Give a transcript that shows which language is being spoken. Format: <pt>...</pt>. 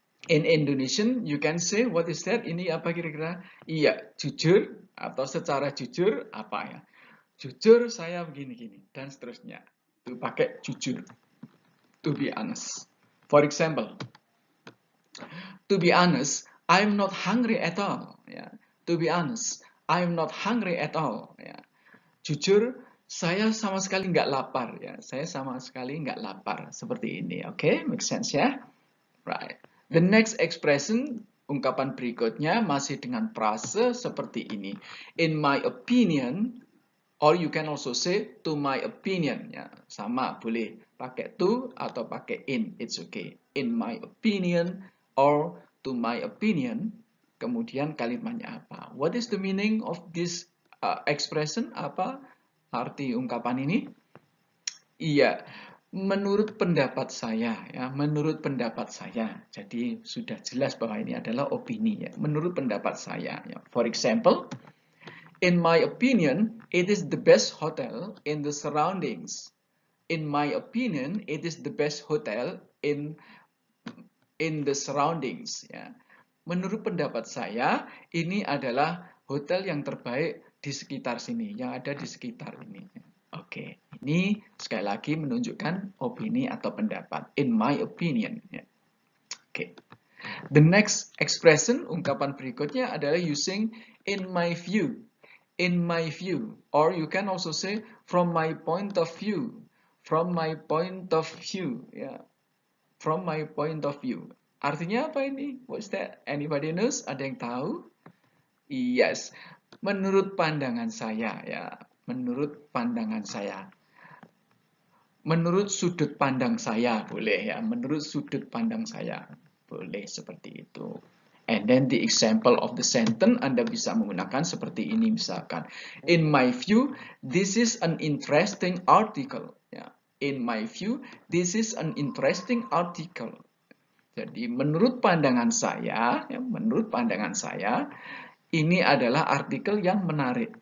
<en>In Indonesian, you can say what is that?</en> <id>Ini apa kira-kira? Iya, jujur atau secara jujur apa ya? Jujur saya begini-gini dan seterusnya. Itu pakai jujur.</id> <en>To be honest. For example, to be honest, I'm not hungry at all. Ya. To be honest, I'm not hungry at all.</en> <id>Ya. Jujur, saya sama sekali nggak lapar. Ya. Saya sama sekali nggak lapar. Seperti ini. Oke, okay?</id> <en>Make sense</en> <id>ya? Right.</id> <en>The next expression,</en> <id>ungkapan berikutnya masih dengan frase seperti ini.</id> <en>In my opinion, or you can also say to my opinion.</en> <id>Ya, sama, boleh pakai to atau pakai in.</id> <en>It's okay. In my opinion or to my opinion.</en> <id>Kemudian kalimatnya apa?</id> <en>What is the meaning of this expression?</en> <id>Apa arti ungkapan ini? Iya, menurut pendapat saya ya, menurut pendapat saya. Jadi sudah jelas bahwa ini adalah opini ya. Menurut pendapat saya ya.</id> <en>For example, in my opinion, it is the best hotel in the surroundings. In my opinion, it is the best hotel in the surroundings ya.</en> <id>Menurut pendapat saya, ini adalah hotel yang terbaik di sekitar sini, yang ada di sekitar ini. Oke, ini sekali lagi menunjukkan opini atau pendapat.</id> <en>In my opinion. Ya. Oke. The next expression,</en> <id>ungkapan berikutnya adalah</id> <en>using in my view. In my view. Or you can also say From my point of view. From my point of view. Ya. From my point of view.</en> <id>Artinya apa ini?</id> <en>What's that? Anybody knows?</en> <id>Ada yang tahu?</id> <en>Yes.</en> <id>Menurut pandangan saya ya. Menurut pandangan saya. Menurut sudut pandang saya boleh ya. Menurut sudut pandang saya boleh seperti itu.</id> <en>And then the example of the sentence</en> <id>Anda bisa menggunakan seperti ini misalkan.</id> <en>In my view, this is an interesting article. Ya. In my view, this is an interesting article.</en> <id>Jadi menurut pandangan saya, ya, menurut pandangan saya, ini adalah artikel yang menarik.</id>